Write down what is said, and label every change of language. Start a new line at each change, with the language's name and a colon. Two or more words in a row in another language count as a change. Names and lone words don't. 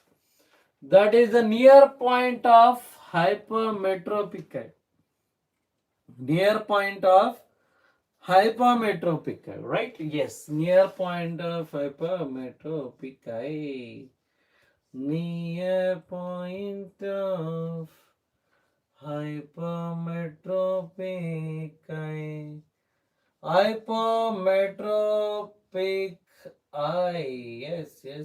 English: That is the near point of hypermetropic eye. Near point of hypermetropic eye, right? Yes, near point of hypermetropic eye. Near point of hypermetropic eye. Hypermetropic eye. Yes.